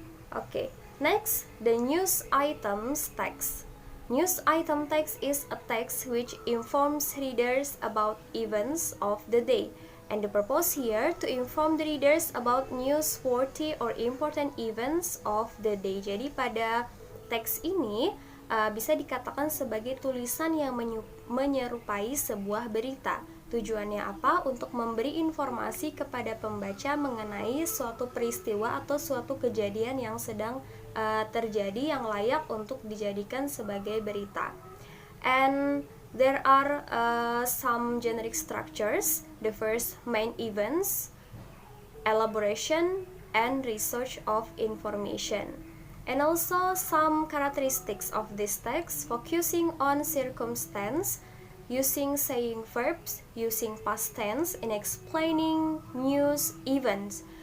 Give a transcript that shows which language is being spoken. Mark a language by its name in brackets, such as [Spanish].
[English] Okay, next, the news items text. News item text is a text which informs readers about events of the day. And the purpose here to inform the readers about newsworthy or important events of the day. [Indonesian] Jadi pada teks ini bisa dikatakan sebagai tulisan yang menyerupai sebuah berita. Tujuannya apa? Untuk memberi informasi kepada pembaca mengenai suatu peristiwa atau suatu kejadian yang sedang terjadi yang layak untuk dijadikan sebagai berita. [English] And there are some generic structures. The first, main events, elaboration, and research of information. And also some characteristics of this text, focusing on circumstance, using saying verbs, using past tense in explaining news events.